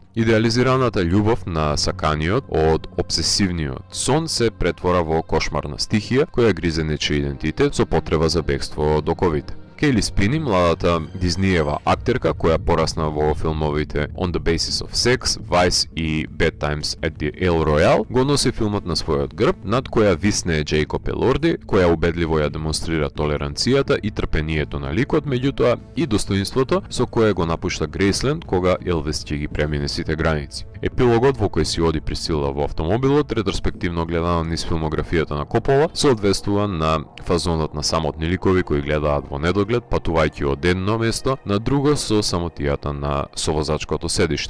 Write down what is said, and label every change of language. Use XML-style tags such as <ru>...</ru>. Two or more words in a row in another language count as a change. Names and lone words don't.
<mk>Идеализираната љубов на саканиот од обсесивниот сон се претвора во кошмарна стихија која гризе нечи идентитет со потреба за бегство од оковите. Кейли Спини, младата Дизниева актерка која порасна во филмовите On the Basis of Sex, Vice и Bad Times at the El Royale, го носи филмот на својот грб, над која висне Джейкоб Елорди, која убедливо ја демонстрира толеранцијата и трпението на ликот, меѓутоа и достоинството со кое го напушта Грейсленд кога Елвис ќе ги премине сите граници. Епилогот во кој си оди Присила во автомобилот, ретроспективно гледано низ филмографијата на Копола, соодветствува на фазонот на самотни ликови кои гледаат во недоглед, патувајќи од едно место на друго со самотијата на совозачкото седиште.</mk>